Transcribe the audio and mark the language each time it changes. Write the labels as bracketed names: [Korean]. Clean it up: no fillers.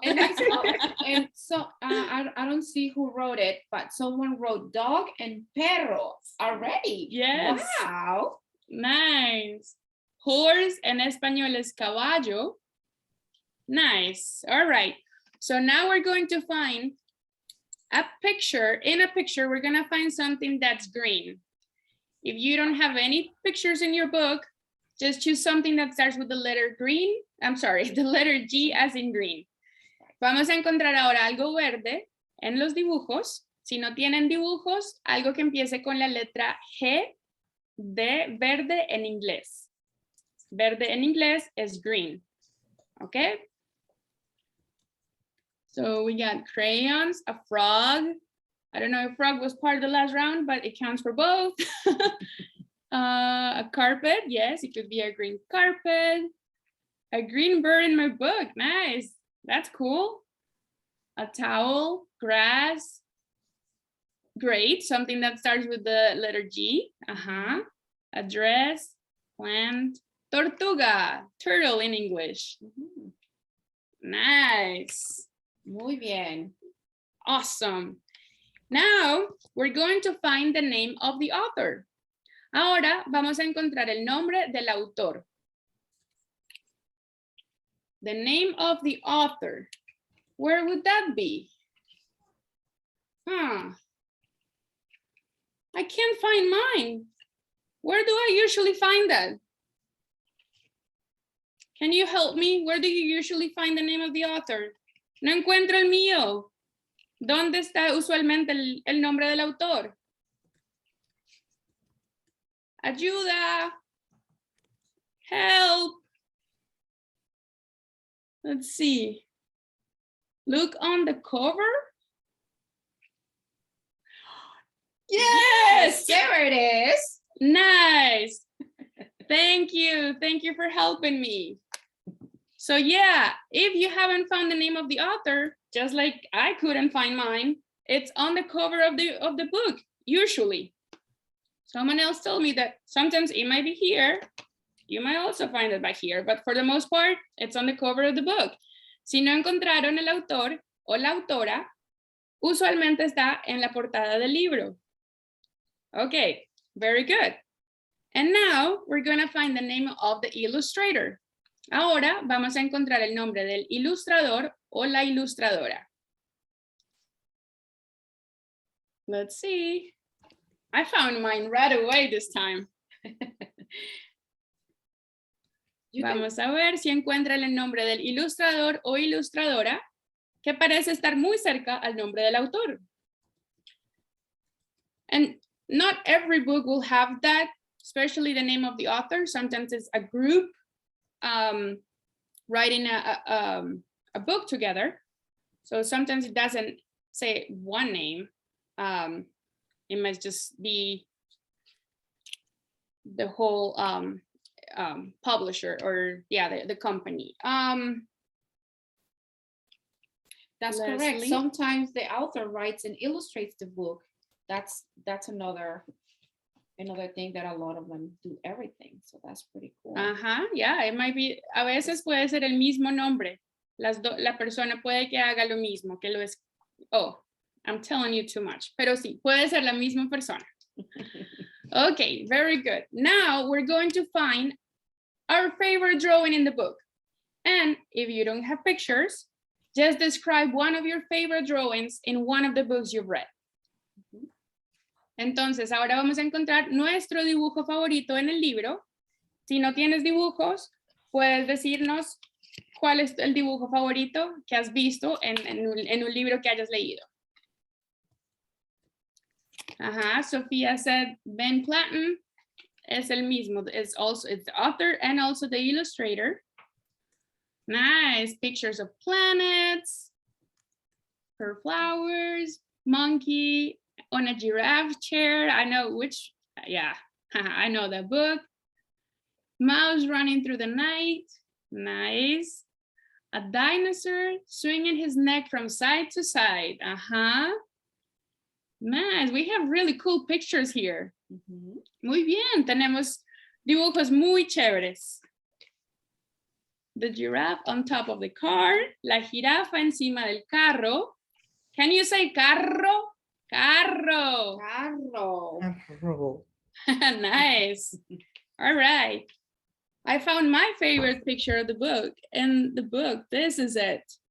[English] And so I don't see who wrote it, but someone wrote dog and perro already. Yes. Wow. Nice. [Spanish] Horse en español es caballo. [English] Nice. All right. So now we're going to find a picture. In a picture, we're going to find something that's green. If you don't have any pictures in your book, just choose something that starts with the letter green. I'm sorry, the letter G as in green. [Spanish] Vamos a encontrar ahora algo verde en los dibujos. Si no tienen dibujos, algo que empiece con la letra G de verde en inglés. Verde en inglés es green. [English] Okay? So we got crayons, a frog. I don't know if frog was part of the last round, but it counts for both. A carpet, yes, it could be a green carpet. A green bird in my book, nice. That's cool. A towel, grass. Great, something that starts with the letter G. A dress, plant. Tortuga, turtle in English. Nice. [Spanish] Muy bien. [English] Awesome. Now, we're going to find the name of the author. [Spanish] Ahora vamos a encontrar el nombre del autor. [English] The name of the author. Where would that be? I can't find mine. Where do I usually find that? Can you help me? Where do you usually find the name of the author? [Spanish] No encuentro el mío. ¿Dónde está usualmente el nombre del autor? Ayuda. [English] Help. Let's see. Look on the cover. Yes, there it is. Nice. Thank you. Thank you for helping me. So yeah, if you haven't found the name of the author, just like I couldn't find mine, it's on the cover of the book, usually. Someone else told me that sometimes it might be here. You might also find it back here, but for the most part, it's on the cover of the book. [Spanish] Si no encontraron el autor o la autora, usualmente está en la portada del libro. [English] Okay, very good. And now we're going to find the name of the illustrator. [Spanish] Ahora vamos a encontrar el nombre del ilustrador o la ilustradora. [English] Let's see. I found mine right away this time. [Spanish] Vamos a ver si encuentran el nombre del ilustrador o ilustradora que parece estar muy cerca al nombre del autor. [English] And not every book will have that, especially the name of the author. Sometimes it's a group writing a book together. So sometimes it doesn't say one name. It might just be the whole publisher or the company. That's Leslie. correct. Sometimes the author writes and illustrates the book. That's another thing that a lot of them do everything. So that's pretty cool. Yeah, it might be. [Spanish] A veces puede ser el mismo nombre. La persona puede que haga lo mismo, que lo es. [English] Oh, I'm telling you too much. [Spanish] Pero sí, puede ser la misma persona. [English] Okay, very good. Now we're going to find our favorite drawing in the book. And if you don't have pictures, just describe one of your favorite drawings in one of the books you've read. [Spanish] Entonces, ahora vamos a encontrar nuestro dibujo favorito en el libro. Si no tienes dibujos, puedes decirnos cuál es el dibujo favorito que has visto en un libro que hayas leído. Sofía said Ben Platten es el mismo. [English] It's the author and also the illustrator. Nice pictures of planets, her flowers, monkey on a giraffe chair. I know which, yeah, I know that book. Mouse running through the night. Nice. A dinosaur swinging his neck from side to side. Nice. We have really cool pictures here. [Spanish] Muy bien. Tenemos dibujos muy chéveres. [English] The giraffe on top of the car. [Spanish] La jirafa encima del carro. [English] Can you say carro? [Spanish] Carro. Carro. [English] Nice. All right. I found my favorite picture of the book. And the book, this is it.